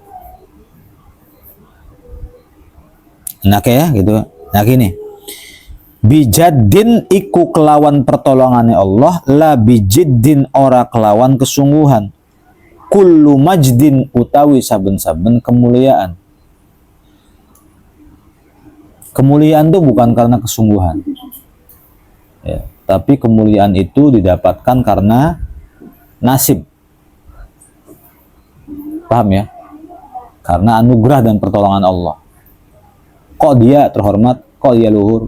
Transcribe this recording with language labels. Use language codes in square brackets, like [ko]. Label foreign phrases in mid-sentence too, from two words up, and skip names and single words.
[id] nah ya gitu. Nah gini, [jv] Bijaddin iku kelawan pertolongane Allah, [ar] لا بالجد [jv] ora kelawan kesungguhan. [ar] كل مجد [jv] utawi saben-saben kemuliaan. [id] Kemuliaan itu bukan karena kesungguhan, ya, tapi kemuliaan itu didapatkan karena nasib. Paham ya? Karena anugerah dan pertolongan Allah. Kok dia terhormat, kok dia luhur?